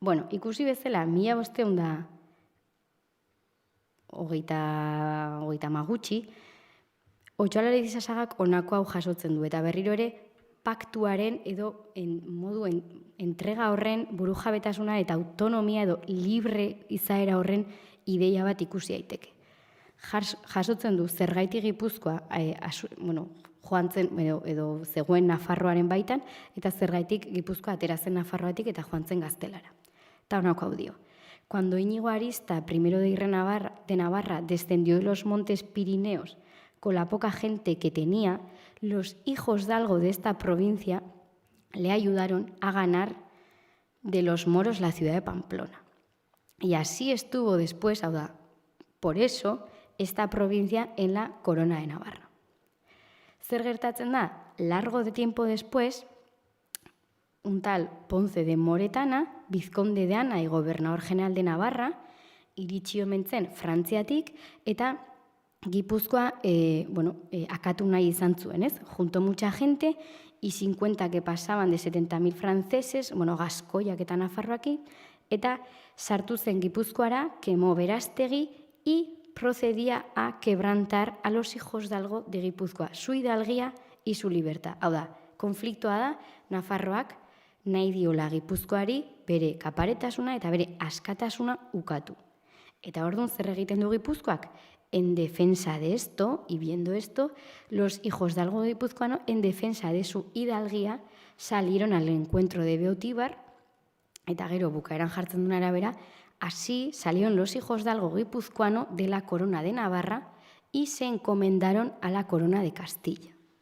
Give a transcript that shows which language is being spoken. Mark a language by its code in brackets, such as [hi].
[eu] Ikusi bezala, 1530 gutxi, Otxo Alvarez Isasagak honako hau jasotzen du, eta berriro ere paktuaren edo modu entrega horren burujabetasuna eta autonomia edo libre izaera horren ideia bat ikusi daiteke. Jasotzen du zergaiti Gipuzkoa joan zen edo zegoen Nafarroaren baitan, eta zergaitik Gipuzkoa atera zen Nafarroatik eta joan zen Gaztelara. Eta honako hau dio. [es] Cuando Íñigo Arista, primero de Navarra, descendió de los montes Pirineos con la poca gente que tenía, los hijos de algo de esta provincia le ayudaron a ganar de los moros la ciudad de Pamplona. Y así estuvo después, por eso, esta provincia en la corona de Navarra. [eu] Zer gertatzen da, [es] largo de tiempo después, un tal Ponce de Moretana, vizconde de Ana y gobernador general de Navarra, [eu] iritsi omen zen Frantziatik, eta Gipuzkoa akatu nahi izan zuen, ez? [es] Junto mucha gente y 50 que pasaban de 70.000 franceses, [eu] Gaskoiak eta Nafarroaki, eta sartu zen Gipuzkoara, [es] quemó Berastegi y procedía a quebrantar a los hijos de algo de Gipuzkoa, su hidalguía y su libertad. [eu] Hau da, konfliktoa da, Nafarroak nahi diola Gipuzkoari bere kaparetasuna eta bere askatasuna ukatu. Eta orduan zer egiten du Gipuzkoak? [es] En defensa de esto, y viendo esto, los hijos de algo guipuzcoano, en defensa de su hidalguía, salieron al encuentro de Beotíbar, [eu] eta gero bukaeran jartzen duen arabera, [es] Así salieron los hijos de algo guipuzcoano de la corona de Navarra y se encomendaron a la corona de Castilla.